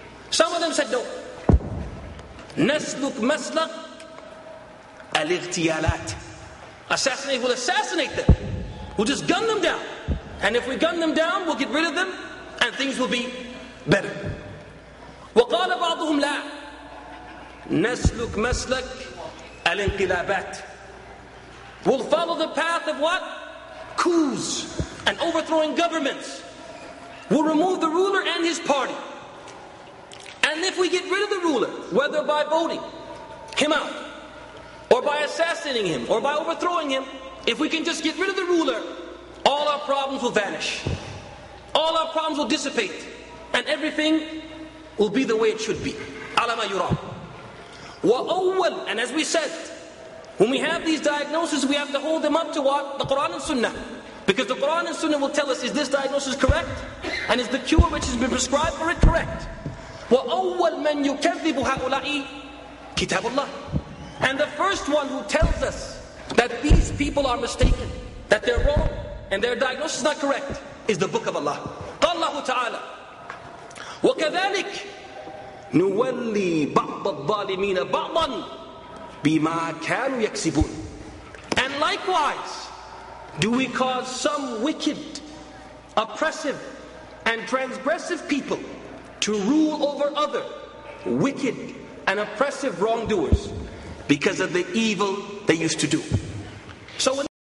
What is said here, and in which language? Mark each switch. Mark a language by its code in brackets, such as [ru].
[en] Some of them said no. [ar] نسلك مسلك الاغتيالات. [en] We'll assassinate them. We'll just gun them down. And if we gun them down, we'll get rid of them and things will be better. [ar] وقال بعضهم لا نسلك مسلك الانقلابات. [en] We'll follow the path of what? Coups and overthrowing governments. We'll remove the ruler and his party. And if we get rid of the ruler, whether by voting him out, or by assassinating him, or by overthrowing him, if we can just get rid of the ruler, all our problems will vanish. All our problems will dissipate. And everything will be the way it should be. [ar] على ما يرام. وأول, [en] and as we said, when we have these diagnoses, we have to hold them up to what? The Quran and Sunnah. Because the Quran and Sunnah will tell us, is this diagnosis correct? And is the cure which has been prescribed for it correct? [ar] وَأَوَّلْ مَنْ يُكَذِّبُ هَؤُلَاءِ كِتَابُ اللَّهِ. [en] And the first one who tells us that these people are mistaken, that they're wrong, and their diagnosis is not correct, is the book of Allah. [ar] قال الله تعالى وَكَذَلِكَ نُوَلِّي بَعْضَ الظَّالِمِينَ بَعْضًا بِمَا كَانُوا يَكْسِبُونَ. [en] And likewise, do we cause some wicked, oppressive, and transgressive people to rule over other wicked and oppressive wrongdoers because of the evil they used to do. So